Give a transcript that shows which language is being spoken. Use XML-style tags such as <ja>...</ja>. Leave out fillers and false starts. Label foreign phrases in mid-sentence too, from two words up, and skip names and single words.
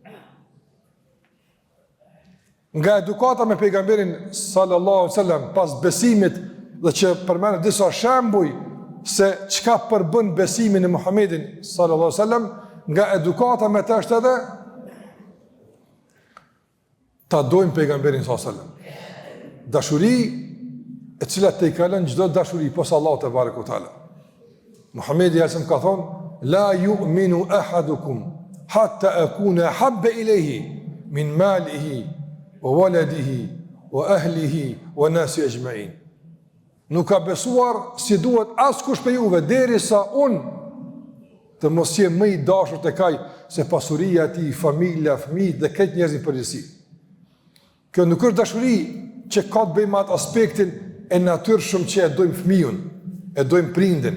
<sq>Nga edukata me pejgamberin</sq> <ar>صلى الله عليه وسلم</ar> <sq>pas besimit dhe që përmend disa shembuj se çka përbën besimin në Muhamedit</sq> <ar>صلى الله عليه وسلم,</ar> <sq>nga edukata me të është edhe ta dojmë pejgamberin</sq> <ar>صلى الله عليه وسلم.</ar> <sq>Dashuri e cila te i kalon çdo dashuri posa Allahu</sq> <ar>تبارك وتعالى.</ar> <sq>Muhamedi sallallahu ka thonë:</sq> <ar>"لا يؤمن أحدكم حتى أكون أحب إليه من ماله وولده وأهله والناس أجمعين."</ar> <sq>Nuk ka besuar si duhet askush për juve derisa unë të mos jem më i dashur tek ai se pasuria e tij, familja, fëmijët dhe këtë njerëzin përgjithësi. Kjo nuk është dashuri që ka të bëjë me atë aspektin e natyrshëm që e dojmë fëmijën, e dojmë prindin.</sq>